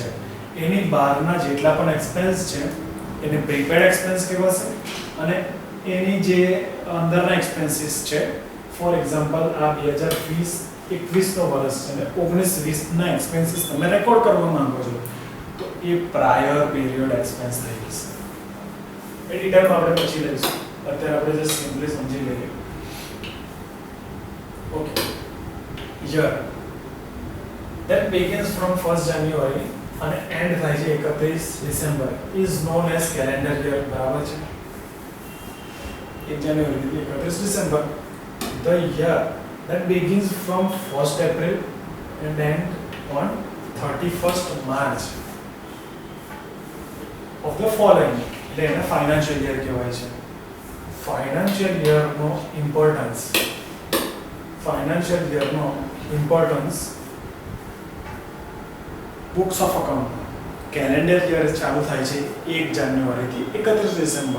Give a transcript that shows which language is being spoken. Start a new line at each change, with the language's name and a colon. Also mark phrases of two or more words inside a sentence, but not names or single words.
Gujarati: એની બહારના જેટલા પણ એક્સપેન્સ છે એને
English: prepaid expense
Gujarati: કહેવાશે, અને એની જે અંદરના એક્સપેન્સીસ છે,
English: for example
Gujarati: આ 2020-21નો વર્ષ છે અને 19-20ના એક્સપેન્સીસ તમે રેકોર્ડ કરવા માંગો છો તો એ
English: prior period expense
Gujarati: થઈ જશે. એ ડિટેલમાં આપણે પછી લઈશું, અત્યારે આપણે
English: just simply
Gujarati: સમજી લઈએ. ઓકે,
English: year that begins from 1st January and end
Gujarati: થાય છે
English: 31 ડિસેમ્બર is known as calendar year.
Gujarati: બરાબર છે? 1 જાન્યુઆરી થી 31 ડિસેમ્બર.
English: The year that begins from 1st April and end on 31st March of the following.
Gujarati: એટલે એને
English: financial year
Gujarati: કહેવાય છે.
English: financial yearનો importance books of account calendar year
Gujarati: ચાલુ થાય છે 1 જાન્યુઆરીથી 31 ડિસેમ્બર.